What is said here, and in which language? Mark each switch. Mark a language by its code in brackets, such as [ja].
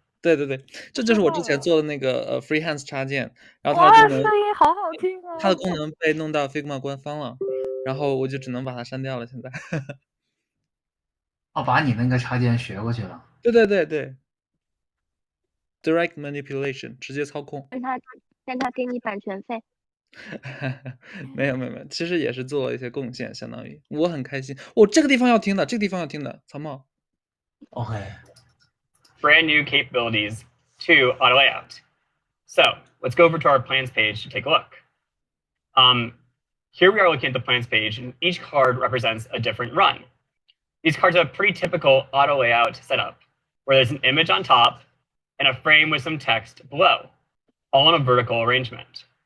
[zh] 对对对，这就是我之前做的那个freehand 插件，然后哇，它的功能声音好好听啊！它的功能被弄到 Figma 官方了，然后我就只能把它删掉了。现在。哦，把你那个插件学过去了。对对对对。 Direct manipulation 直接操控。让他给你版权费。没有没有没有，其实也是做了一些贡献，相当于我很开心。哦，这个地方要听的，这个地方要听的，草帽。 OK。 [en] Brand new capabilities to auto layout. So let's go over to our plans page to take a look. Here we are looking at the plans page, and each card represents a different run. These cards have a pretty typical auto layout setup, where there's an image on top and a frame with some text below, all in a vertical arrangement.